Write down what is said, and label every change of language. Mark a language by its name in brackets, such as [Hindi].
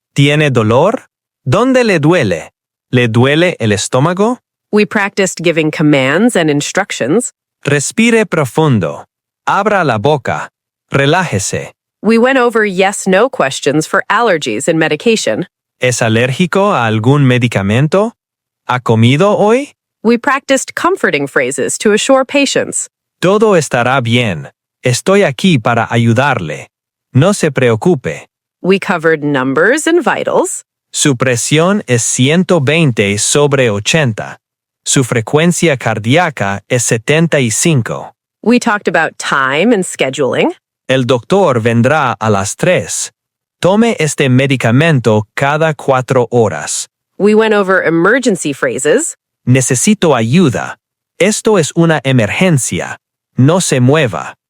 [Spanish] ¿Tiene dolor? ¿Dónde le duele? ¿Le duele el estómago? [English] We practiced giving commands and instructions. [Spanish] Respire profundo. Abra la boca. Relájese. [English] We went over yes-no questions for allergies and medication. [Spanish] ¿Es alérgico a algún medicamento? ¿Ha comido hoy? [English] We practiced comforting phrases to assure patients. [Spanish] Todo estará bien. Estoy aquí para ayudarle. No se preocupe. [English] We covered numbers and vitals. [Spanish] Su presión es 120/80. Su frecuencia cardíaca es 75. [English] We talked about time and scheduling. [Spanish] El doctor vendrá a las 3. Tome este medicamento cada 4 horas. [English] We went over emergency phrases. [Spanish] Necesito ayuda. Esto es una emergencia. No se mueva.